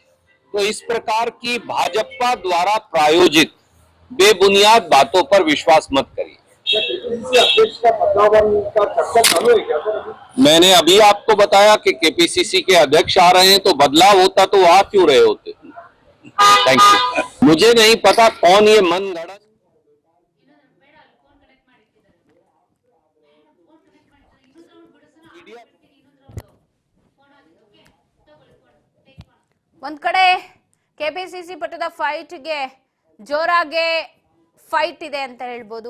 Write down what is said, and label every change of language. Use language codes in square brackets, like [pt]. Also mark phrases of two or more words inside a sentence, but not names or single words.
[hi] तो इस प्रकार की भाजपा द्वारा प्रायोजित बेबुनियाद बातों पर विश्वास मत करिए। मैंने अभी आपको बताया कि केपीसीसी के अध्यक्ष आ रहे हैं, तो बदलाव होता तो आ क्यों रहे होते। [en] thank you. मुझे नहीं पता कौन ये मनगढ़ंत। [kn] ಒಂದ್ ಕಡೆ ಕೆಪಿಸಿಸಿ ಪಟ್ಟದ ಫೈಟ್ಗೆ ಜೋರಾಗೆ ಫೈಟ್ ಇದೆ ಅಂತ ಹೇಳ್ಬೋದು.